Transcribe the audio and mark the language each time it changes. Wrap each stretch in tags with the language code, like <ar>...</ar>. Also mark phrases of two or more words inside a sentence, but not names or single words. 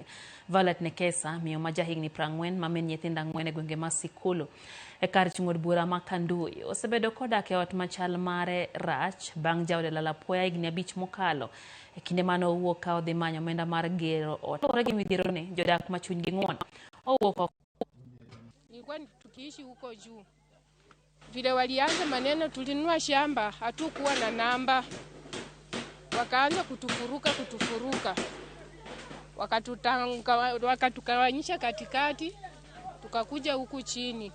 <luo>Violet Nekesa, miyo ma jahigni 40 ma min nyithindo 4 e gwenge ma Sikulu e kar chung'od bura ma Kandoi, osebedo kodak e ot machal mare rach bang' jaode lala apoya higni 5 mokalo e kinde mane owuok ka odhi manyo omenda mar gero ot. Kaluwore gi midhiero ni, jodak ma chunygi ng'won owuok.</luo> <sw>Nilikuwa tukiishi huko juu. Vile walianza maneno tulinunua shamba, hatukuwa na namba. Wakaanza kutufuruka. Wakatukawanyisha katikati, tukakuja huku chini.</sw>